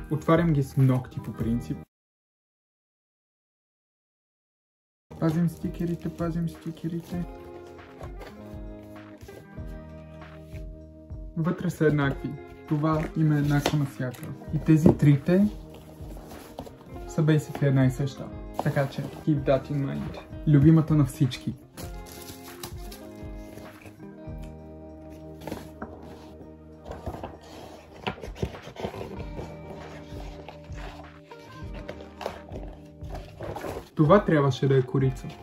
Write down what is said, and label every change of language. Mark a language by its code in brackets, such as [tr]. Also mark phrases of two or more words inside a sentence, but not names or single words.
[bg] Отварям ги с ногти по принцип. Пазим стикерите, пазим стикерите. Вътре са еднакви. Това има еднакво навсякъде. И тези трите са basically една и съща. Така че, [en] keep that in mind. [bg] Любимата на всички. Това трябваше да е корица.